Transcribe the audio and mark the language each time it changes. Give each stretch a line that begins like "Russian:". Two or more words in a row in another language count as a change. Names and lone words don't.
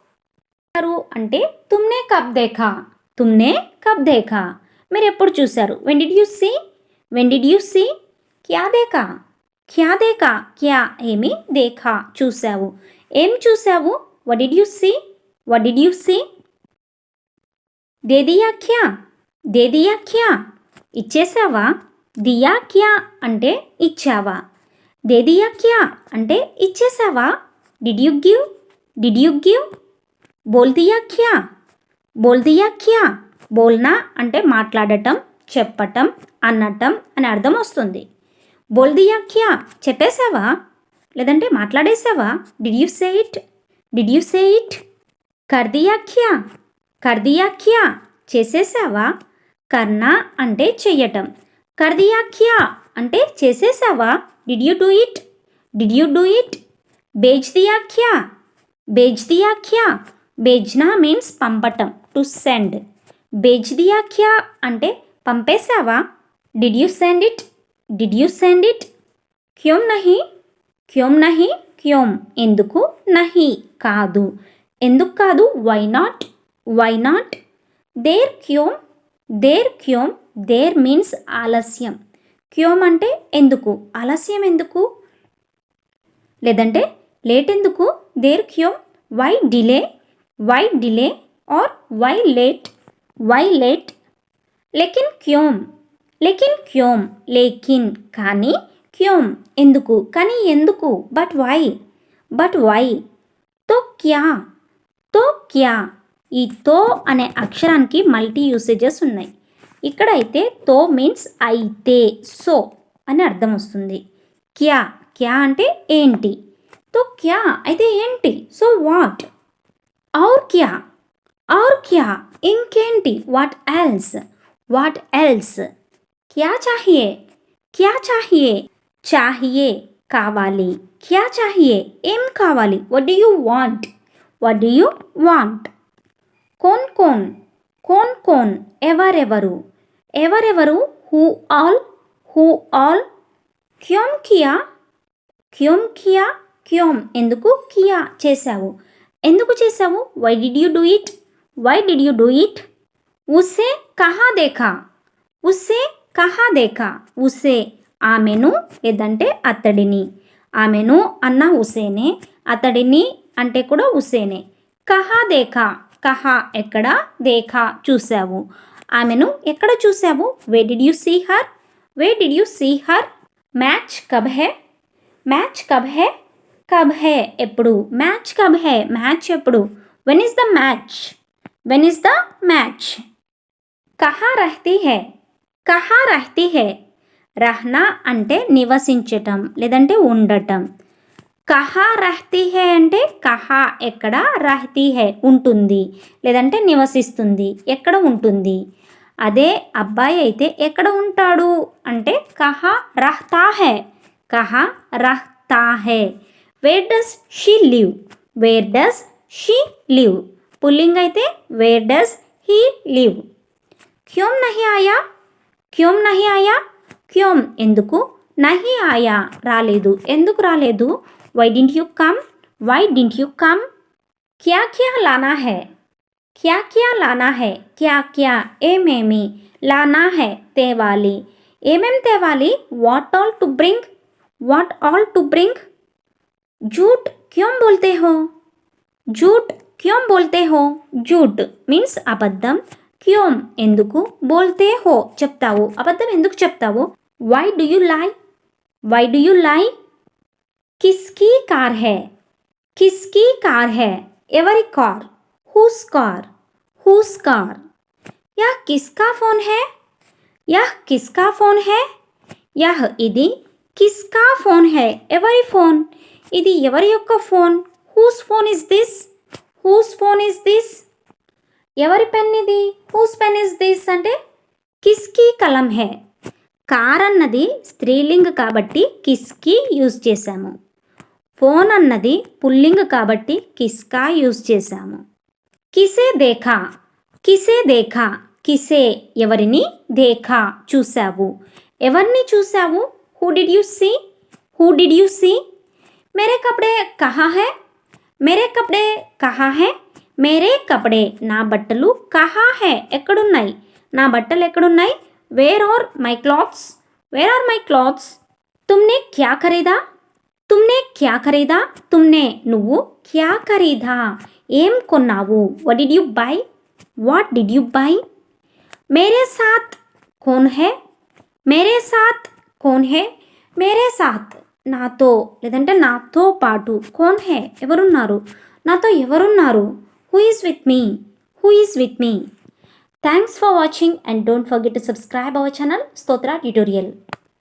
Hindi: అంటే तुमने कब देखा, तुमने कब देखा
Telugu: మీరు ఎప్పుడు చూశారు,
English: when did you see, when did you see,
Hindi: क्या देखा, क्या देखा, क्या ఏమి, దేఖా
Telugu: చూసావు, ఏం చూసావు,
English: what did you see, what did you see,
Hindi: दे दिया क्या, दे दिया क्या ఇచ్చేసావా, दिया क्या
Telugu: అంటే ఇచ్చావా,
Hindi: दे दिया क्या
Telugu: అంటే ఇచ్చేసావా,
English: did you give, did you give,
Hindi: बोल दिया क्या, बोल दिया क्या,
Telugu: బోల్నా అంటే మాట్లాడటం, చెప్పటం, అనటం అని అర్థం వస్తుంది,
Hindi: बोल दिया क्या
Telugu: చెప్పేసావా లేదంటే మాట్లాడేసావా,
English: did you say it, did you say it,
Hindi: కర్ दिया क्या, कर दिया क्या చేసేసావా, కర్నా
Telugu: అంటే చెయ్యటం,
Hindi: कर दिया क्या
Telugu: అంటే చేసేసావా,
English: did you do it, did you do it,
Hindi: भेज दिया क्या, भेज दिया क्या,
English: బేజ్నా మీన్స్ పంపటం, to send,
Hindi: भेज दिया क्या
Telugu: అంటే పంపేశావా,
English: డిడ్ you send it, did you send it,
Hindi: क्यों नहीं, क्यों नहीं, क्यों ఎందుకు, నహి
Telugu: కాదు, ఎందుకు కాదు,
English: why not, why not,
Hindi: देर क्यों, देर क्यों,
Telugu: దేర్ మీన్స్ ఆలస్యం, క్యోం అంటే ఎందుకు, ఆలస్యం ఎందుకు లేదంటే లేట్ ఎందుకు,
Hindi: देर क्यों,
English: why delay, why delay or why late, why late,
Hindi: लेकिन क्यों, लेकिन क्यों, लेकिन కానీ, క్యోం
Telugu: ఎందుకు, కానీ ఎందుకు,
English: but why, but why,
Hindi: तो क्या, तो क्या,
Telugu: ఈ తో అనే అక్షరానికి
English: multi usages
Telugu: ఉన్నాయి, ఇక్కడైతే తో మీన్స్ అయితే, సో అని అర్థం వస్తుంది,
Hindi: क्या, क्या
Telugu: అంటే ఏంటి,
Hindi: तो क्या
Telugu: అయితే ఏంటి,
English: so what,
Hindi: और क्या, और क्या ఇంకేంటి,
English: what else, what else,
Hindi: क्या चाहिए, क्या चाहिए, चाहिए కావాలి, क्या चाहिए
Telugu: ఏం కావాలి,
English: what do you want, what do you want.
Hindi: कौन कौन, कौन कौन
Telugu: ఎవరెవరు, ఎవరెవరు,
English: who all, who all.
Hindi: क्यों किया, क्यों किया, क्यों ఎందుకు, కియా
Telugu: చేశావు, ఎందుకు చేశావు,
English: why did you do it, why did you do it.
Hindi: उसे कहाँ देखा, उसे कहाँ देखा, उसे కహా దేఖా, ఉస్సే
Telugu: ఆమెను లేదంటే అతడిని, ఆమెను అన్న
Hindi: ఉసేనే,
Telugu: అతడిని అంటే కూడా
Hindi: ఉసేనే. कहाँ देखा, कहाँ
Telugu: ఎక్కడ, దేఖా చూసావు, ఆమెను ఎక్కడ చూసావు,
English: where did you see her, where did you see her.
Hindi: मैच कब है, मैच कब है, कब है ఎప్పుడు, मैच कब है మ్యాచ్ ఎప్పుడు,
English: when is the match, when is the match.
Hindi: कहाँ रहती है, कहाँ रहती है, रहना
Telugu: అంటే నివసించటం లేదంటే ఉండటం.
Hindi: कहाँ रहती है
Telugu: అంటే కహా ఎక్కడ,
Hindi: रहती है
Telugu: ఉంటుంది లేదంటే నివసిస్తుంది, ఎక్కడ ఉంటుంది. అదే అబ్బాయి అయితే ఎక్కడ ఉంటాడు అంటే
Hindi: कहाँ रहता है, कहाँ रहता है.
English: where does she live, where does she live, పుల్లింగ్ అయితే where does he live.
Hindi: क्यों नहीं आया, क्यों नहीं आया, क्यों नहीं आया, క్యోం ఎందుకు, నహీ ఆయా
Telugu: రాలేదు, ఎందుకు రాలేదు,
English: why didn't you come, why didn't you come.
Hindi: क्या क्या लाना है, क्या क्या लाना है, क्या क्या ఏమేమి, लाना है
Telugu: తేవాలి, ఏమేం తేవాలి,
English: what all to bring, what all to bring.
Hindi: झूठ क्यों बोलते हो, झूठ क्यों बोलते हो, झूठ మీన్స్ అబద్ధం, క్యోం ఎందుకు, बोलते हो
Telugu: చెప్తావు, అబద్ధం ఎందుకు చెప్తావు.
English: why do you lie, why do you lie.
Hindi: किसकी कार है, किसकी कार है ఎవరి కార్,
English: whose car, whose car.
Hindi: यह किसका फ़ोन है, यह किसका फ़ोन है, यह किसका फ़ोन है, యహ్ ఇది, కిస్కా ఫోన్ హే
Telugu: ఎవరి ఫోన్, ఇది ఎవరి యొక్క ఫోన్,
English: whose phone is this, whose phone is this,
Hindi: హూస్ ఫోన్ ఇస్ దిస్.
Telugu: ఎవరి పెన్ ఇది,
English: whose pen is this అంటే
Hindi: किसकी क़लम है.
Telugu: కార్ అన్నది స్త్రీలింగ్ కాబట్టి కిస్కీ యూజ్ చేశాము, ఫోన్ అన్నది పుల్లింగ్ కాబట్టి కిస్కా యూజ్ చేశాము.
Hindi: किसे देखा, किसे देखा, किसे ఎవరిని, దేఖా
Telugu: చూసావు, ఎవరిని చూసావు,
English: who did you see, who did you see.
Hindi: मेरे कपड़े कहाँ है, मेरे कपड़े कहाँ है, मेरे कपड़े
Telugu: నా బట్టలు
Hindi: कहाँ है
Telugu: ఎక్కడున్నాయి, నా బట్టలు ఎక్కడున్నాయి,
English: where are my clothes, where are my clothes.
Hindi: तुमने क्या ख़रीदा, तुमने क्या ख़रीदा, तुमने क्या ख़रीदा, తుమ్నే నువ్వు, క్యా ఖరీదా
Telugu: ఏం కొన్నావు,
English: what did you buy, what did you buy.
Hindi: मेरे साथ कौन है, मेरे साथ कौन है, मेरे साथ
Telugu: నాతో లేదంటే నాతో పాటు,
Hindi: कौन है
Telugu: ఎవరున్నారు, నాతో ఎవరున్నారు,
English: who is with me, who is with me. thanks for watching and don't forget to subscribe our channel Stotra Tutorial.